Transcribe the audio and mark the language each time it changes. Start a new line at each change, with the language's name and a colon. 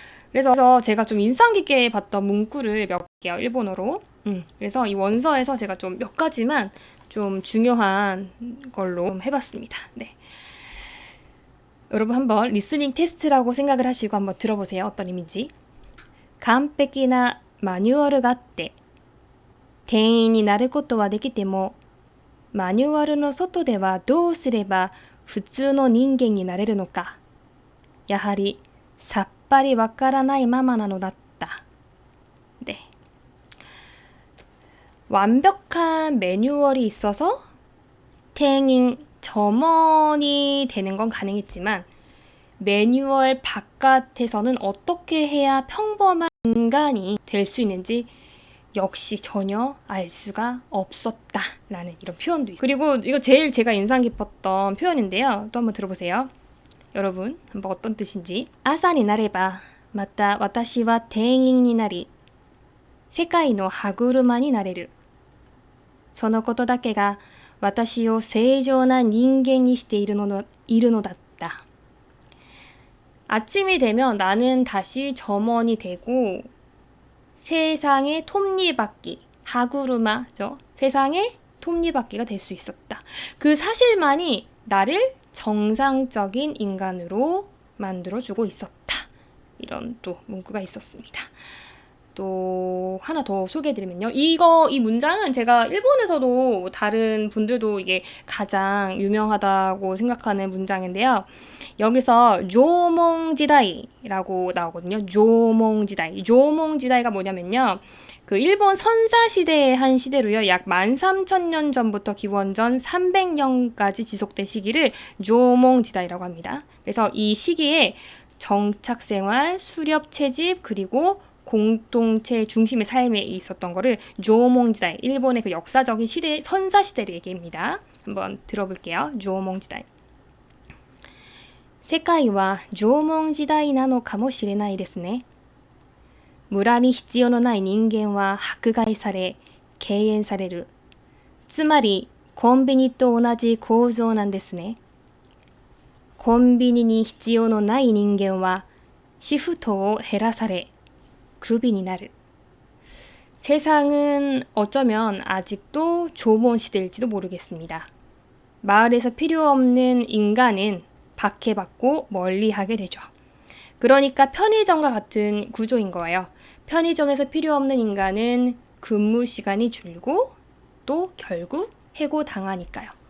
Korean: 그래서 제가 좀 인상 깊게 봤던 문구를 몇 개요, 일본어로. 그래서 이 원서에서 제가 좀 몇 가지만 좀 중요한 걸로 좀 해봤습니다. 네. 여러분 한번 리스닝 테스트라고 생각을 하시고 한번 들어보세요. 어떤 의미인지.
Japanese: 完璧なマニュアルがあって店員になることはできてもマニュアルの外ではどうすれば普通の人間になれるのかやはりさっぱりわからないままなのだった.
Korean: 네. 완벽한 매뉴얼이 있어서店員, 점원이 되는 건 가능했지만 매뉴얼 바깥에서는 어떻게 해야 평범한 인간이 될 수 있는지 역시 전혀 알 수가 없었다라는 이런 표현도 있어요. 그리고 이거 제일 제가 인상 깊었던 표현인데요. 또 한번 들어보세요. 여러분 한번 어떤 뜻인지.
Japanese: 朝になればまた私は店員になり世界の歯車になれる。そのことだけが私を正常な人間にしているのだった.
Korean: 아침이 되면 나는 다시 점원이 되고 세상의 톱니바퀴, 하구르마죠. 세상의 톱니바퀴가 될 수 있었다. 그 사실만이 나를 정상적인 인간으로 만들어주고 있었다. 이런 또 문구가 있었습니다. 또 하나 더 소개해드리면요. 이 문장은 제가 일본에서도 다른 분들도 이게 가장 유명하다고 생각하는 문장인데요. 여기서 조몽지다이라고 나오거든요. 조몽지다이. 조몽지다이가 뭐냐면요. 그 일본 선사 시대의 한 시대로요. 약 13,000년 전부터 기원전 300년까지 지속된 시기를 조몽 지다이라고 합니다. 그래서 이 시기에 정착 생활, 수렵 채집, 그리고 공동체 중심의 삶에 있었던 거를 조몽 지다이, 일본의 그 역사적인 시대, 선사 시대를 얘기합니다. 한번 들어볼게요. 조몽 지다이.
Japanese: 世界は縄文時代なのかもしれないですね。村に必要のない人間は迫害され、敬遠される。つまり、コンビニと同じ構造なんですね。コンビニに必要のない人間は、シフトを減らされ、クビになる。
Korean: 세상은 어쩌면 아직도 조몬 시대일지도 모르겠습니다. 마을에서 필요 없는 인간은 박해받고 멀리하게 되죠. 그러니까 편의점과 같은 구조인 거예요. 편의점에서 필요 없는 인간은 근무 시간이 줄고 또 결국 해고당하니까요.